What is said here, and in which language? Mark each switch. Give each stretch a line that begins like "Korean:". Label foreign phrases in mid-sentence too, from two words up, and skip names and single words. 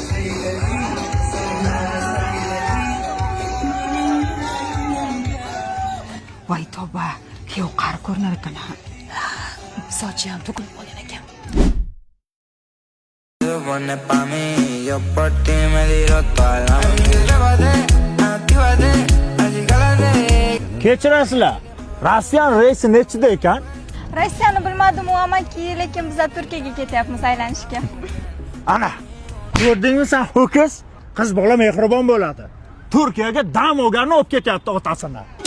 Uzbek: Voy tavba, kuyov qari ko'rinar ekan. Sochi ham to'kilib qolgan ekan.
Spanish: Pone pa' mí, yo por ti me tiro toda la noche. Actívate, así cálate.
Uzbek: Kechirasizlar. Rossiyan reysi nechida ekan? Rossiyani bilmadim-u amaki, lekin biz Turkiyaga ketyapmiz aylanishga. Ana, ko'rdingmi sen ho'kiz? Qiz bola mehribon bo'ladi. Turkiyaga dam olganni olib ketyapti otasini.